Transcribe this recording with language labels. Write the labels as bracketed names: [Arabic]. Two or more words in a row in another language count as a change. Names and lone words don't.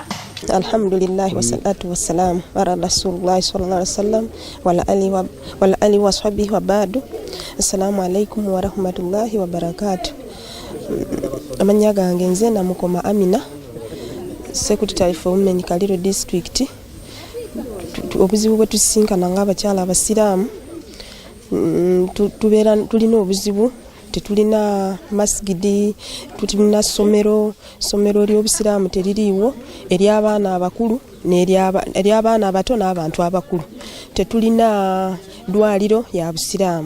[Arabic] الحمد لله والصلاة والسلام على رسول الله صلى الله عليه وسلم وعلى آله وصحبه وبعد. السلام عليكم ورحمة الله وبركاته. [Ganda] Amanya gange nze Namukoma Amina, [English] Secretary for Women Kaliro District. [Ganda] Obuzibu bwe tusisinkana ng'abakyala abasiraamu tubeera tulina obuzibu, tetulina masigidi, tulina somero ly'obusiraamu teririiwo ery'abaana abakulu ery'abaana abato n'abantu abakulu, tetulina ddwaliro ya busiraamu.